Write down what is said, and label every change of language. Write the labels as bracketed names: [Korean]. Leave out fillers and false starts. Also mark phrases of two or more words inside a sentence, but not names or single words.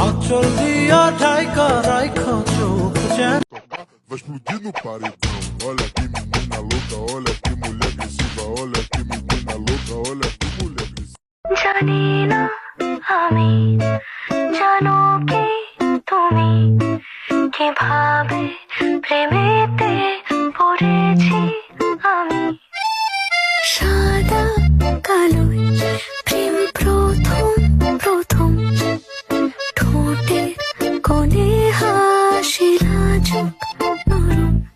[Bangla] আঁচল দিয়া ঢাইকা রাইখা চোখ যেন [Portuguese] Vai explodir no paredão. Olha que menina louca, olha que mulher agressiva, olha que menina louca, olha que mulher agressiva. [Bangla] জানি না আমি জানো কি তুমি কিভাবে প্রেমেতে পড়েছি আমি সাদা কালো প্রেম প্রথম প্রথম ঠোঁটের কোণে হাসি লাজুক নরম